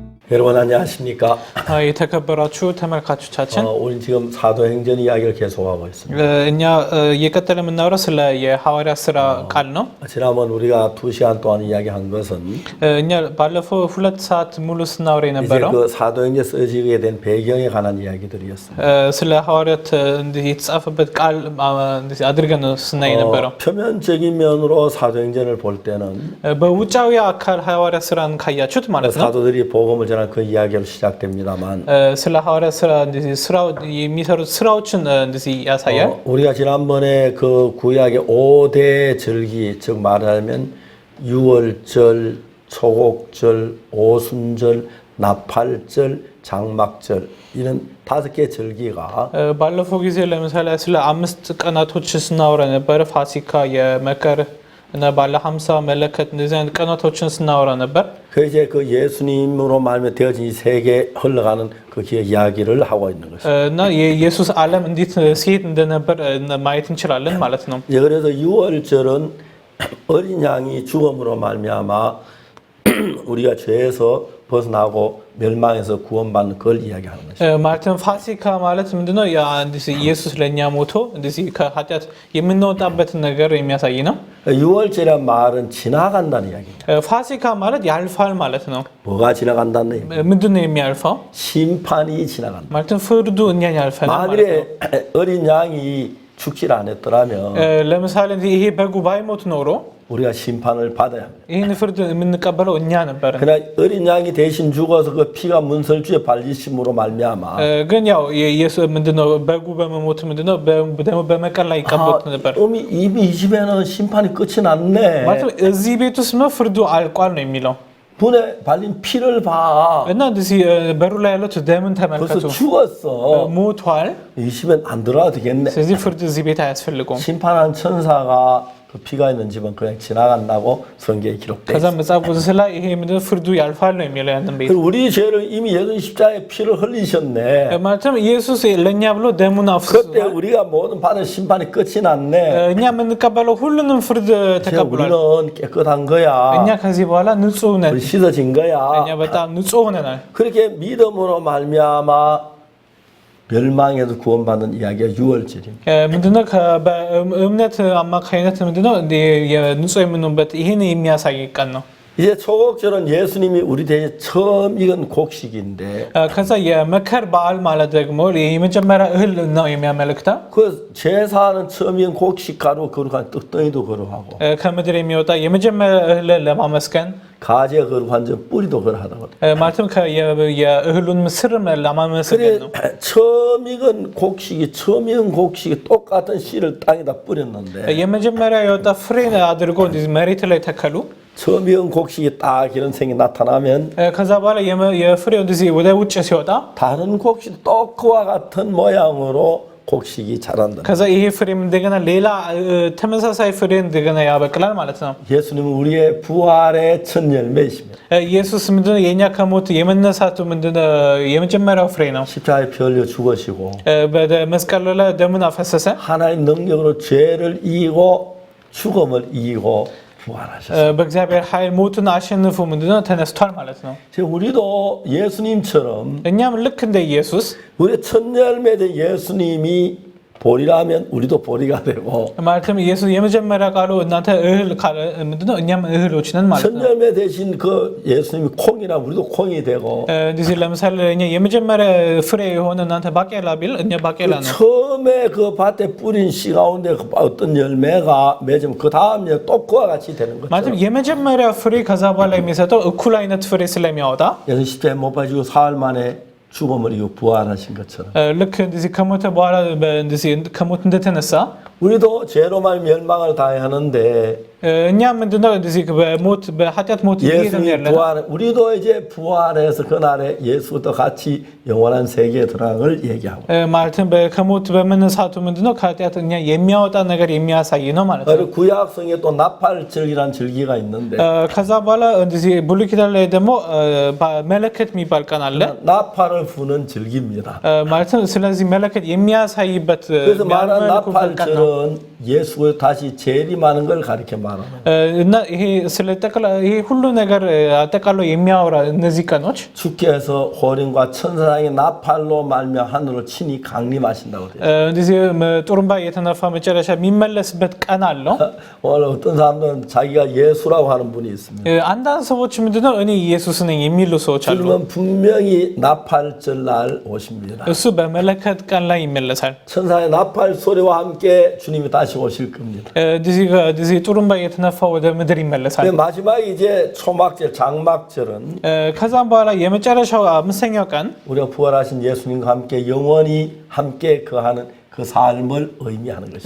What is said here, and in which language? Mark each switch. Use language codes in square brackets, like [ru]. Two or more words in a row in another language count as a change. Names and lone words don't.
[ko] 여러분 안녕하십니까? [am] የተከበራችሁ ተመልካቾቻችን [ko] 우리 지금 사도행전 이야기를 계속하고 있습니다. [am] እኛ እየቀጠለ የምናወራው ስለ የሐዋርያ ስራ ቃል ነው። [ko] 지난번 우리가 2시간 동안 이야기한 것은 [am] እኛ ባለፈው 2 ሰዓት ሙሉ ስናወራ [ko] 이제 [am] የነበረው [ko] 그 사도행전 써지게 된 배경에 관한 이야기들이었습니다. [am] ስለ ሐዋርያት እንዲህ የተጻፈበት ቃል እንዲህ አድርገን ነው ስናይ የነበረው። [ko] 표면적인 면으로 사도행전을 볼 때는 [am] በውጫዊ አካል ሐዋርያ ስራን ካያችሁት ማለት ነው [ko] 사도들이 복음을 전할 그 이야기로 시작됩니다만 [am] ስለ ሐዋርያ ስራ እንዲህ ስራው የሚሰሩት ስራዎችን እንዲህ ያሳያል። [ko] 우리가 지난번에 그 구약의 5대 절기 즉 말하자면 유월절, 초곡절, 오순절, 나팔절, 장막절 이런 5개 절기가 [am] ባለፈው ጊዜ ለምሳሌ ስለ 5 ቀናቶች ስናወራ ነበር። ፋሲካ፣ የመከር እና ባለ 50 መለከት እንደዚህ አይነት ቀናቶችን ስናወራ ነበር። [ko] 그 이제 그 예수님으로 말며 되어진 이 세계 흘러가는 그 이야기를 하고 있는 것입니다. [am] እና የኢየሱስ ዓለም እንዴት ሲሄድ እንደነበር ማየት እንችላለን ማለት ነው። [ko] 그래서 유월절은 어린 양이 죽음으로 말미암아 우리가 죄에서 벗어나고 멸망에서 구원받는 걸 이야기하는 것입니다. [am] ማለትም ፋሲካ ማለት ምንድነው? ያ እንደዚህ ኢየሱስ ለኛ ሞቶ እንደዚህ ከኃጢአት የምንወጣበትን ነገር የሚያሳይ ነው። [ko] 유월절이란 말은 지나간다는 이야기입니다. [am] ፋሲካ ማለት ያልፋል ማለት ነው። [ko] 뭐가 지나간다는 얘기입니다. [am] ምንድነው የሚያልፈው? [ko] 심판이 지나간다. [am] ማለትም ፍርዱ እኛን ያልፈናል ማለት [ko] 만일에 [am] ነው። [ko] 어린 양이 죽질 않았더라면 [am] ለምሳሌ ይሄ በጉ ባይሞት ኖሮ [ko] 우리가 심판을 받아야 합니다. [am] ይህን ፍርድ የምንቀበለው እኛ ነበር። [ko] 그러나 어린 양이 대신 죽어서 그 피가 문설주에 발리심으로 말미암아 [am] ግን ያው ኢየሱስ ምንድነው በጉ በመሞት ምንድነው ደግሞ በመቀል ላይ ይቀበሉት ነበር። [ko] 이미 이 집에는 심판이 끝이 났네. [am] ማለት እዚህ ቤት ውስጥ ነው ፍርዱ አልቋል ነው የሚለው። [ko] 문에 발린 피를 봐. [am] እና እንደዚህ በሩ ላይ ያሉት ደምን ተመልከቱ። [ko] 벌써 죽었어. [am] ሞቷል። [ko] 이 집엔 안 들어와도 되겠네. [am] ስለዚህ ፍርድ እዚህ ቤት አያስፈልገውም። [ko] 심판한 천사가 그 피가 있는 집은 그냥 지나간다고 성경에 기록돼 [am] ከዛ [ko] 있어. [am] መጽሐፍ ቅዱስ ላይ ይሄ ምንድነው ፍርዱ ያልፋል ነው የሚለው ያንን ቤት። [ko] 우리 죄를 이미 예수 십자가에 피를 흘리셨네. [am] ማለትም ኢየሱስ ለኛ ብሎ ደሙን አፍስሷል። [ko] 그때 우리가 모든 받은 심판이 끝이 났네. [am] እኛ የምንቀበለው ሁሉንም ፍርድ ተቀብሏል። [ko] 우리는 깨끗한 거야. [am] እኛ ከዚህ በኋላ ንጹህ ነን። [ko] 우리 씻어진 거야. [am] እኛ በጣም ንጹህ ሆነናል። [ko] 그렇게 믿음으로 말미암아 멸망에서 구원받는 이야기가 유월절입니다. [am] ምንድነው በእምነት አማካይነት ምንድነው ንጹህ የምንሆንበት ይሄን የሚያሳይ ቀን ነው። [ko] 이제 초곡절은 예수님이 우리 대신 처음 익은 곡식인데 [am] ከዛ የመከር በዓል ማለት ደግሞ የመጀመሪያ እህል ነው የሚያመለክተው። [ko] 그 제사는 처음 익은 곡식 가루 거룩한 떡덩이도 거룩하고 [am] ከምድር የሚወጣ የመጀመሪያ እህል ለማመስገን [ko] 가지 거룩한 점 뿌리도 거룩하다고. [am] ማለትም የእህሉን ምስር ለማመስገን ነው። [ko] 처음 익은 곡식이 똑같은 씨를 땅에다 뿌렸는데 [am] የመጀመሪያ የወጣ ፍሬ አድርጎ መሬት ላይ ተከሉ። [ko] 처음 익은 곡식이 딱 이런 생이 나타나면 [am] ከዛ በኋላ የፍሬው እንደዚህ ወደ ውጭ ሲወጣ [ko] 다른 곡식 또 그와 같은 모양으로 곡식이 자란다. [am] ከዛ ይሄ ፍሬም እንደገና ሌላ ተመሳሳይ ፍሬ እንደገና ያበቅላል ማለት ነው። [ko] 예수님은 우리의 부활의 첫 열매이십니다. [am] ኢየሱስ ምንድነው የኛ ከሞት የመነሳቱ ምንድነው የመጀመሪያው ፍሬ ነው። [ko] 십자가에 피 흘려 죽으시고 [am] በመስቀሉ ላይ ደሙን አፈሰሰ። [ko] 하나님 능력으로 죄를 이기고 죽음을 이기고 부활하셨어요. [am] በእግዚአብሔር ኃይል ሞትን አሸንፎ ምንድነው ተነስቷል ማለት ነው። [ko] 우리도 예수님처럼 [am] እኛም ልክ እንደ ኢየሱስ [ko] 우리 첫 열매 된 예수님이 보리라면 우리도 보리가 되고 [am] ማለትም ኢየሱስ የመጀመሪያ ቃሉ እናንተ እህል ካለ ምንድነው እኛም እህሎች ነን ማለት [ko] 첫 [am] ነው። [ko] 열매 대신 그 예수님이 콩이라 우리도 콩이 되고 [am] እንደዚህ ለምሳሌ እኛ የመጀመሪያ ፍሬ የሆነ እናንተ ባቄላ ቢል እኛ ባቄላ ነው። [ko] 처음에 그 밭에 뿌린 씨 가운데 어떤 열매가 맺으면 그 다음 또 그와 같이 되는 거죠. [am] ማለትም የመጀመሪያ ፍሬ ከዛ በኋላ የሚሰጠው እኩል አይነት ፍሬ ስለሚያወጣ [ko] 예수님 십자가에 못 박히고 사흘 만에 죽음을 이기고 부활하신 것처럼 [am] ልክ እንደዚህ ከሞተ በኋላ እንደዚህ ከሞት እንደተነሳ [ko] 우리도 죄로 말 멸망을 당해야 하는데 [am] እኛ ምንድነው እንደዚህ በሞት በኃጢአት ሞት [ko] 예수님이 부활 우리도 이제 부활해서 그날에 예수도 같이 영원한 세계에 들어가는 걸 얘기하고 [am] ማለትም ከሞት በመነሳቱ ምንድነው ከኃጢአት እኛ የሚያወጣ ነገር የሚያሳይ ነው ማለት ነው። [ko] 구약성에 또 나팔절이라는 절기가 있는데 [am] ከዛ በኋላ እንደዚህ ብሉይ ኪዳን ላይ ደግሞ መለከት የሚባል ቀን አለ። [ko] 나팔을 부는 절기입니다. [am] ማለትም ስለዚህ መለከት የሚያሳይበት [ko] 그래서 말한 나팔절은 예수가 다시 재림하는 걸 가리켜 말. 말하는 [am] እና ይሄ ስለ ይሄ ሁሉ ነገር አጠቃሎ የሚያወራ እነዚህ ቀኖች [ko] 주께서 호령과 천사장의 나팔로 말며 하늘을 친히 강림하신다고 돼요. [am] እንደዚህ ጡሩምባ የተነፋ መጨረሻ የሚመለስበት ቀን አለው። [ko] 오늘 어떤 사람들은 자기가 예수라고 하는 분이 있습니다. [am] አንዳንድ ሰዎች ምንድነው እኔ ኢየሱስ ነኝ የሚሉ ሰዎች አሉ። [ko] 주님은 분명히 나팔절 날 오십니다. [am] እሱ በመለከት ቀን ላይ ይመለሳል። [ko] 천사의 나팔 소리와 함께 주님이 다시 오실 겁니다. [am] እንደዚህ ጡሩምባ የተነፋ ወደ ምድር ይመለሳል። [ko] 마지막 이제 초막절, 장막절은 [am] ከዛም በኋላ የመጨረሻው አምስተኛው ቀን [ko] 우리가 부활하신 예수님과 함께 영원히 함께 거하는 그 삶을 의미하는 것입니다.